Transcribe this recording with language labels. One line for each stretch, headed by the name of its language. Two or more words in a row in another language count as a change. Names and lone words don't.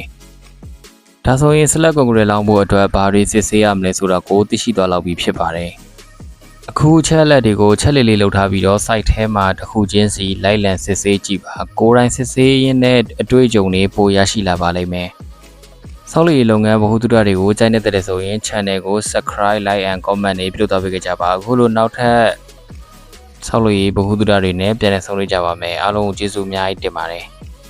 Burmese: ။ဒါဆိုရင် select ကွန်ကရစ်လောင်းဖို့အတွက်ဘာတွေစစ်ဆေးရမလဲဆိုတာကိုသိရှိသွားလောက်ပြီဖြစ်ပါတယ်။အခုချက်လက်တွေကိုချက်လေးလေးလုပ်ထားပြီးတော့ site ထဲမှာတစ်ခုချင်းစီလိုက်လံစစ်ဆေးကြည့်ပါ။ကိုယ်တိုင်စစ်ဆေးရင်းနဲ့အတွေ့အကြုံတွေပိုရရှိလာပါလိမ့်မယ်။ဆောက်လုပ်ရေးလုပ်ငန်းဗဟုသုတတွေကိုကြိုက်နေတဲ့ဆိုရင် channel ကို
English: subscribe like and comment
Burmese: တွေပြုလုပ်သွားပေးကြပါအခုလိုနောက်ထပ်ဆောက်လုပ်ရေးဗဟုသုတတွေနဲ့ပြန်လည်ဆုံတွေ့ကြပါမယ်အားလုံးကိုကျေးဇူးအများကြီးတင်ပါတယ်